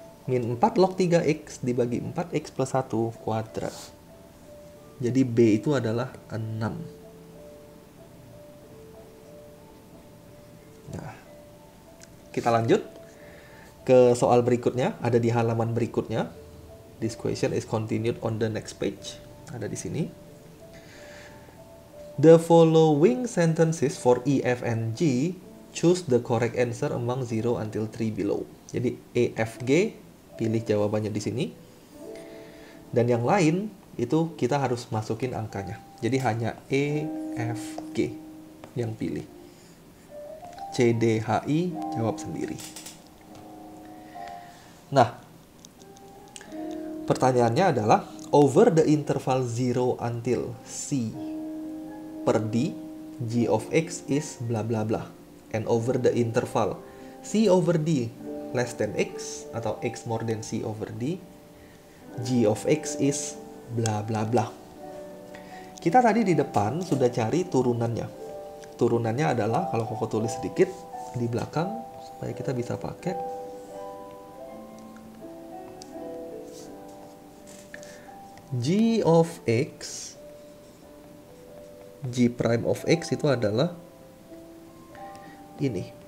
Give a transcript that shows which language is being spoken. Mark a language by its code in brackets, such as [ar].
[id] Min 4 log 3x dibagi 4x plus 1 kuadrat. Jadi B itu adalah 6. Nah, kita lanjut ke soal berikutnya. Ada di halaman berikutnya. [en] This question is continued on the next page. [id] Ada di sini. [en] The following sentences for E, F, and G, choose the correct answer among 0 until 3 below. [id] Jadi E, F, G, pilih jawabannya di sini. Dan yang lain itu kita harus masukin angkanya. Jadi hanya E, F, G yang pilih. C, D, H, I jawab sendiri. Nah, pertanyaannya adalah [en] over the interval 0 until C per D, G of X is bla bla bla. And over the interval C over D less than X [id] atau [en] X more than C over D, G of X is bla bla bla. [id] Kita tadi di depan sudah cari turunannya. Turunannya adalah, kalau Koko tulis sedikit di belakang supaya kita bisa pakai. [en] G of X, G prime of X [id] itu adalah ini.